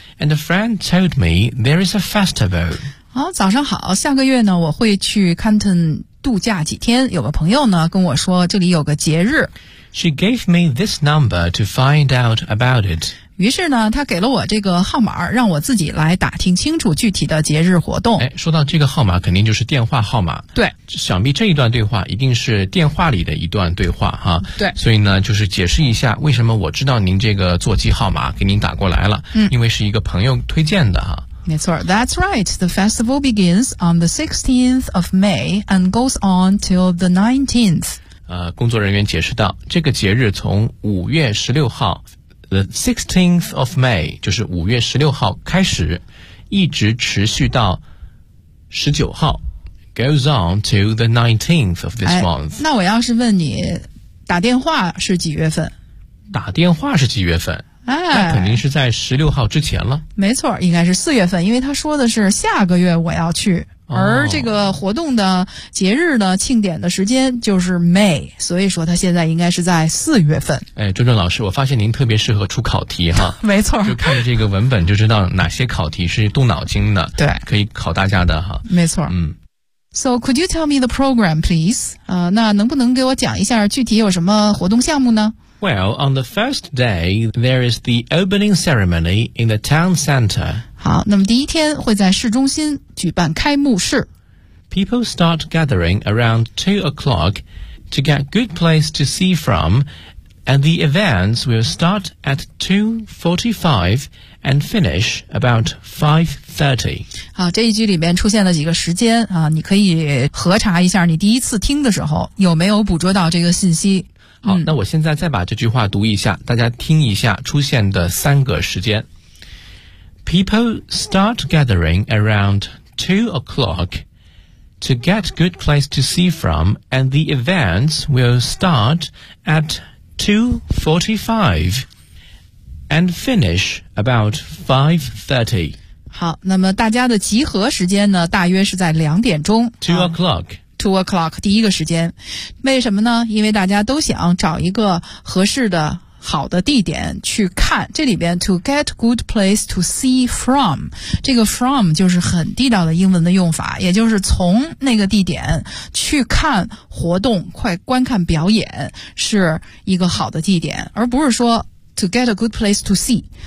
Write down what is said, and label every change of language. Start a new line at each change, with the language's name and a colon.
English: And a friend told me there is a festival.
Chinese: 好，早上好，下个月呢我会去 Canton 度假几天，有个朋友呢跟我说这里有个节日。
English: She gave me this number to find out about it.
Chinese: 于是呢他给了我这个号码，让我自己来打听清楚具体的节日活动。哎，说到这个号码肯定就是电话号码。对。想必这一段对话一定是电话里的一段对话哈。对。所以呢就是解释一下为什么我知道您这个座机号码给您打过来了。嗯。因为是一个朋友推荐的哈。没错。 That's right.
English: The festival begins on the 16th of May and goes on till the 19th.
Chinese: 工作人员解释到，这个节日从5月16号 the 16th of May 就是5月16号开始，一直持续到19号 goes on to the 19th of this month。那我要是问你打电话是几月份，打电话是几月份，那肯定是在16号之前了。没错，应该是4月份，因为他说的是下个月我要去，而这个活动的节日呢，庆典的时间就是 May， 所以说他现在应该是在4月份。哎，壮壮老师，我发现您特别适合出考题哈。没错。就看这个文本就知道哪些考题是动脑筋的。对。可以考大家的哈。没错。嗯。
English: So, could you tell me the program, please?
Chinese: 那能不能给我讲一下具体有什么活动项目呢？
English: Well, on the first day, there is the opening ceremony in the town center.
Chinese: 好，那么第一天会在市中心举办开幕式。
English: People start gathering around 2 o'clock to get good place to see from, and the events will start at 2:45 and finish about 5:30.
Chinese: 好，这一句里面出现了几个时间啊，你可以核查一下你第一次听的时候有没有捕捉到这个信息。好，那我现在再把这句话读一下，大家听一下出现的三个时间。
English: People start gathering around 2 o'clock to get good place to see from, and the events will start at 2:45 and finish about 5:30.
Chinese: 好，那么大家的集合时间呢，大约是在2点钟。
English: 2 o'clock
Chinese: 第一个时间，为什么呢？因为大家都想找一个合适的好的地点去看。这里边 to get good place to see from，这个 from 就是很地道的英文的用法，也就是从那个地点去看活动，快观看表演是一个好的地点，而不是说 To get a good place to see。